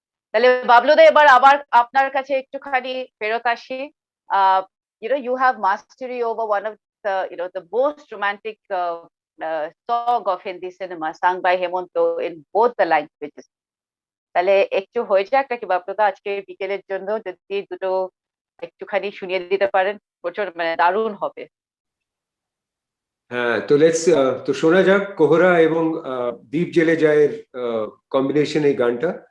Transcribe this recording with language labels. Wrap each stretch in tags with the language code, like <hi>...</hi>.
<bn>তাহলে বাবলুদা এবার আবার আপনার কাছে একটুখানি ফেরত আসি।</bn> <en>You have mastery over one of the most romantic song of Hindi cinema sung by Hemonto in both the languages.</en> <bn>তাহলে একটু হয়ে যাক নাকি বাবলুদা আজকে বিকেলের জন্য যদি দুটো একটুখানি শুনিয়ে দিতে পারেন প্রচুর দারুণ হবে। হ্যাঁ, তো শোনা যাক কোহরা এবং দীপ জেলে যায়ের কম্বিনেশন এই গানটা।</bn>